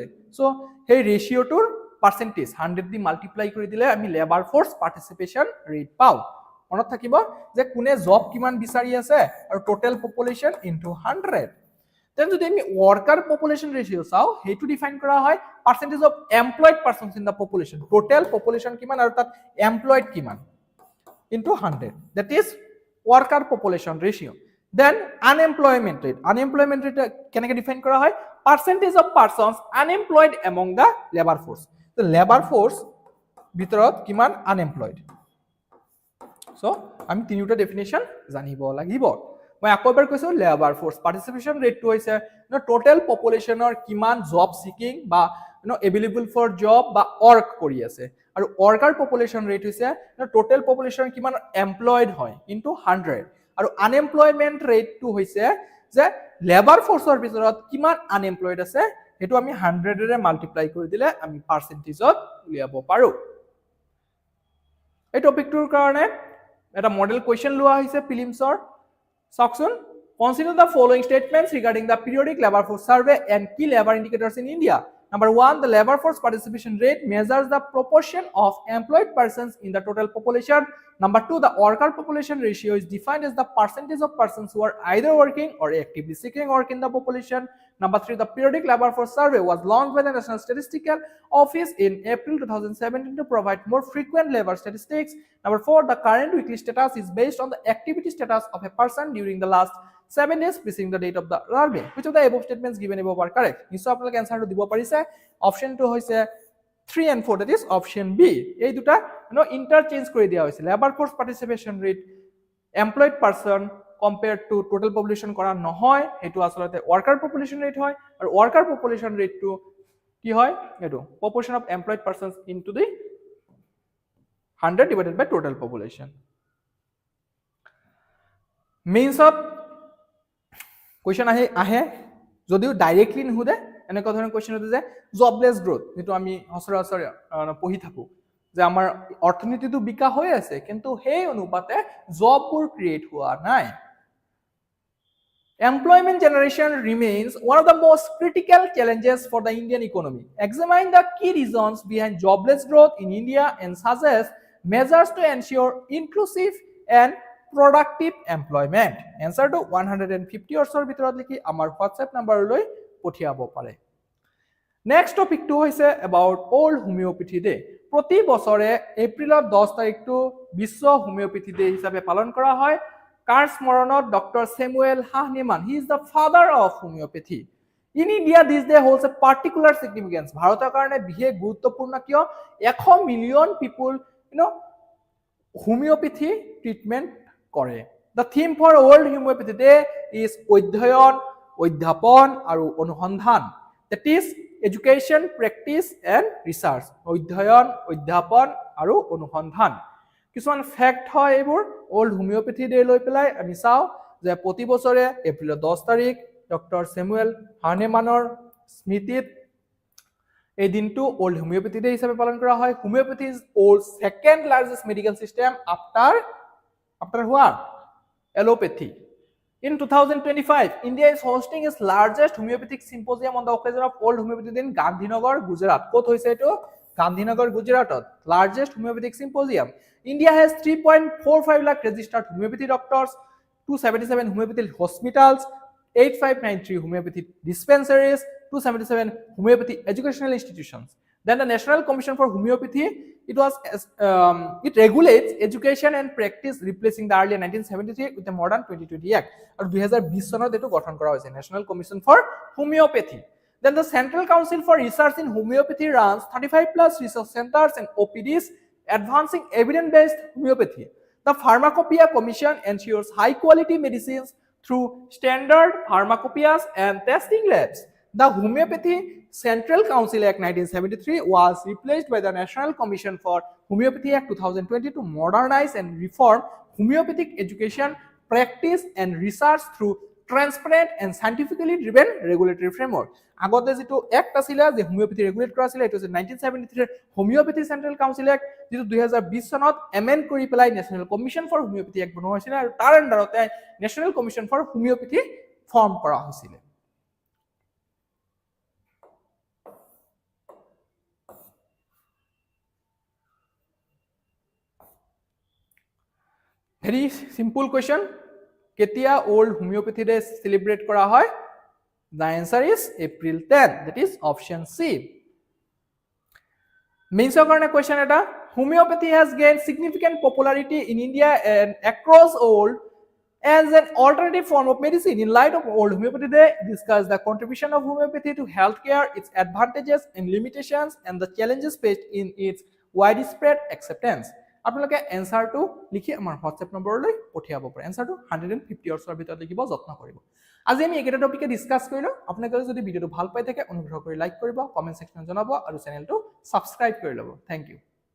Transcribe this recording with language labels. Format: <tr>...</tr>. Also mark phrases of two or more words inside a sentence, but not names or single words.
<as>সো সেই ৰেশিওটোৰ পার্সেন্টেজ 100 দি মাল্টিপ্লাই কৰি দিলে আমি</as> <en>labour force participation rate</en> <as>পাওঁ। মনত থাকিব যে কোনে জব কিমান বিচাৰি আছে আৰু</as> <en>total population into 100.</en> <as>দেন যদি আমি</as> <en>worker population ratio</en> <as>চাও হেতু ডিফাইন কৰা হয়</as> <en>percentage of employed persons in the population. total population</en> <as>কিমান আৰু তাত এমপ্লয়েড কিমান</as> <en>into 100, that is worker population ratio.</en> <as>দেন</as> <en>unemployment rate, unemployment rate</en> <as>কেনেকৈ ডিফাইন কৰা হয়</as> <en>percentage of persons unemployed among the labour force.</en> <as>তো</as> <en>labour force</en> <as>ভিতৰত কিমান আনএমপ্লয়েড। সো আমি তিনিটা ডেফিনেশন জানিব লাগিব। মই আকৌ এবাৰ কৈছো</as> <en>labour force participation</en> <as>রেটটো হৈছে টোটাল পপুলেশনৰ কিমান</as> <en>job seeking</en> <as>বা</as> <en>available for job</en> <as>বা ওয়ার্ক কৰি আছে, আৰু</as> <en>worker population rate</en> <as>হৈছে</as> <en>total population</en> <as>কিমান এমপ্লয়েড হয়</as> <en>into 100,</en> <as>আৰু আনএমপ্লয়মেন্ট রেটটো হৈছে যে লেবাৰ ফোর্সৰ ভিতৰত কিমান আনএমপ্লয়েড আছে হেতু আমি 100 ৰে মাল্টিপ্লাই কৰি দিলে আমি পার্সেন্টেজত উলিয়াব পাৰো। এই টপিকটোৰ কাৰণে এটা</as> <en>model question</en> <as>লোৱা হৈছে প্রিলিমসৰ। চাওকচোন,</as> <en>consider the following statements regarding the periodic labor force survey and key labor indicators in India. Number 1, the labor force participation rate measures the proportion of employed persons in the total population. Number 2, the worker population ratio is defined as the percentage of persons who are either working or actively seeking work in the population. Number 3, the periodic labor force survey was launched by the National Statistical Office in April 2017 to provide more frequent labor statistics. Number 4, the current weekly status is based on the activity status of a person during the last 7 days preceding the date of the survey. Which of the above statements given above are correct?</en> <as>নিশ্চয় আপোনালোকে এনসাৰটো দিব পাৰিছে। অপশনটো হৈছে</as> <en>3 and 4, that is option B.</en> <as>এই দুটা ইন্টারচেঞ্জ কৰি দিয়া হৈছে।</as> <en>labour force participation rate employed person compared to total population</en> <as>কৰা নহয়, এটো আসলতে</as> <en>worker population rate</en> <as>হয়, আর</as> <en>worker population rate two</en> <as>কি হয়,</as> <en>এটো proportion of employed persons into the 100 divided by total population. means of question</en> <as>আহে যদিও ডাইরেক্টলি নুহুদে এনেকুৱা ধৰণৰ কোৱেশ্চন হতে যে</as> <en>jobless growth,</en> <as>যেটো আমি সচৰাচৰ পঢ়ি থাকো যে আমাৰ অৰ্থনীতিটো বিকাশ হৈ আছে কিন্তু সেই অনুপাতে জববোৰ ক্ৰিয়েট হোৱা নাই।</as> <en>Employment generation remains one of the most critical challenges for the Indian economy. Examine the key reasons behind jobless growth in India and suggest measures to ensure inclusive and productive employment. Answer to 150</en> <as>অৰ্চৰ ভিতৰত লিখি আমাৰ WhatsApp নম্বৰলৈ পঠিয়াব পাৰে।</as> <en>Next topic to hoise about Old Homeopathy Day.</en> <as>প্ৰতি বছৰে এপ্ৰিলৰ 10 তাৰিখটো বিশ্ব হোমিওপ্যাথি ডে হিচাপে পালন কৰা হয়। কাৰ স্মৰণত?</as> <en>Doctor Samuel Hahnemann, he is the father of homeopathy. In India this day holds a particular significance.</en> <as>ভাৰতৰ কাৰণে বিশেষ গুৰুত্বপূৰ্ণ কিয়</as> <en>100 million people homeopathy treatment</en> <as>কৰে।</as> <en>The theme for Old Homeopathy Day is</en> <as>অধ্যয়ন, অধ্যাপন আৰু অনুসন্ধান।</as> <en>That is education, practice and research.</en> <as>অধ্যয়ন, অধ্যাপন আৰু অনুসন্ধান। কিছুমান ফ্যাক্ট হয় এইবোৰ ওল্ড হোমিওপ্যাথি ডে লৈ পেলাই আমি চাও যে প্ৰতি বছৰে এপ্ৰিলৰ 10 তাৰিখ ডক্টৰ স্যামুয়েল হাহনেমানৰ স্মৃতিত এই দিনটো ওল্ড হোমিওপ্যাথি ডে হিচাপে পালন কৰা হয়।</as> <en>Homeopathy is old second largest medical system after what? Allopathy. In 2025, India is hosting its largest homeopathic symposium on the occasion of Old Homeopathy Day in Gandhinagar, Gujarat.</en> <as>ক'ত হৈছে এইটো? Gandhinagar, Gujarat.</as> <en>Largest homeopathic symposium. India has 3.45 lakh registered homeopathy doctors, 277 homeopathy hospitals, 8593 homeopathy dispensaries, 277 homeopathy educational institutions. Then the National Commission for Homeopathy, it regulates education and practice, replacing the earlier 1973 with the modern 2020 Act.</en> <as>और 2020 চনত এটো গঠন কৰা হৈছে National Commission for Homeopathy.</as> <en>Then the Central Council for Research in Homeopathy runs 35 plus research centers and OPDs advancing evidence-based homeopathy. The Pharmacopoeia Commission ensures high-quality medicines through standard pharmacopoeias and testing labs. The Homeopathy Central Council Act 1973 was replaced by the National Commission for Homeopathy Act 2020 to modernize and reform homeopathic education, practice and research through transparent and scientifically driven regulatory framework.</en> <as>আগতে যেটো এক্ট আছিল যে হোমিওপ্যাথি ৰেগুলেট কৰা আছিল, এটো হৈছে 1973 হোমিওপ্যাথি সেন্ট্রাল কাউন্সিল এক্ট, যেটো 2020 চনত এমেন্ড কৰি পেলাই ন্যাশনাল কমিশন ফৰ হোমিওপ্যাথি এক্ট বনোৱা হৈছিল আৰু তাৰ আন্ডাৰতে ন্যাশনাল কমিশন ফৰ হোমিওপ্যাথি ফৰ্ম কৰা হৈছিল।</as> <en>Very simple question.</en> <as>কেতিয়া Old Homeopathy Day celebrate কৰা হয়?</as> <en>The answer is April 10. That is option C. Means of question eta, homeopathy has gained significant popularity in India and across world as an alternative form of medicine. In light of Old Homeopathy Day, discuss the contribution of homeopathy to healthcare, its advantages and limitations, and the challenges faced in its widespread acceptance.</en> <as>আপোনালোকে এনসাৰটো লিখি আমাৰ WhatsApp নম্বৰলৈ পঠিয়াব পাৰে। এনসাৰটো 150 অৰ্চৰ ভিতৰত লিখিব, যত্ন কৰিব। আজি আমি এইকেইটা টপিকে ডিসকাস কৰিলো। আপোনালোকে যদি ভিডিওটো ভাল পাই থাকে অনুগ্ৰহ কৰি লাইক কৰিব, কমেন্ট সেকশনত জনাব আৰু চেনেলটো সাবস্ক্ৰাইব কৰি ল'ব।</as> <en>Thank you.</en>